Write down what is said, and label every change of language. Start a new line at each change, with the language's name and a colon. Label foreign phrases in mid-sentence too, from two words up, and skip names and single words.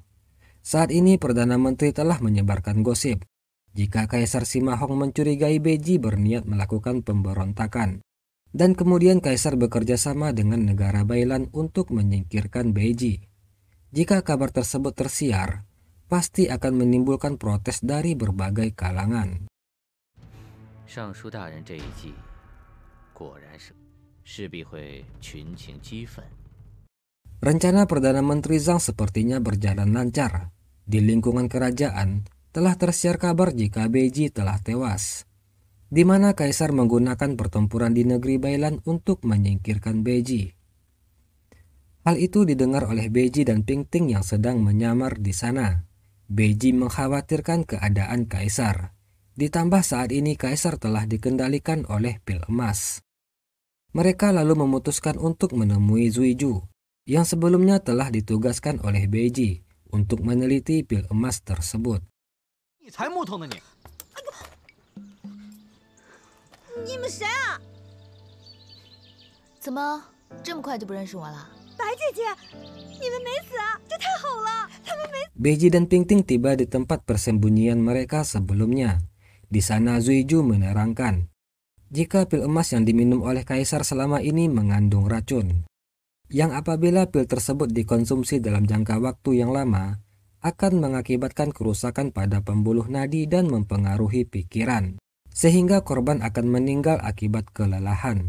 Indonesian: Saat ini Perdana Menteri telah menyebarkan gosip jika Kaisar Sima Hong mencurigai Beiji berniat melakukan pemberontakan. Dan kemudian Kaisar bekerja sama dengan negara Bailan untuk menyingkirkan Beiji. Jika kabar tersebut tersiar, pasti akan menimbulkan protes dari berbagai kalangan.
Chinese: 尚书大人这一计，果然势必会群情激愤。
Indonesian: Rencana Perdana Menteri Zhang sepertinya berjalan lancar. Di lingkungan kerajaan telah tersiar kabar jika Beiji telah tewas, di mana Kaisar menggunakan pertempuran di negeri Bailan untuk menyingkirkan Beiji. Hal itu didengar oleh Beiji dan Pingting yang sedang menyamar di sana. Beiji mengkhawatirkan keadaan Kaisar. Ditambah saat ini Kaisar telah dikendalikan oleh pil emas. Mereka lalu memutuskan untuk menemui Zuiju, yang sebelumnya telah ditugaskan oleh Beiji untuk meneliti pil emas tersebut.
Chinese: 你们谁啊？怎么这么快就不认识我了？白姐姐，你们没死啊？这太好了，他们没。
Indonesian: Beiji dan Pingting tiba di tempat persembunyian mereka sebelumnya. Di sana Zuiju menerangkan jika pil emas yang diminum oleh Kaisar selama ini mengandung racun, yang apabila pil tersebut dikonsumsi dalam jangka waktu yang lama akan mengakibatkan kerusakan pada pembuluh nadi dan mempengaruhi pikiran, sehingga korban akan meninggal akibat kelelahan.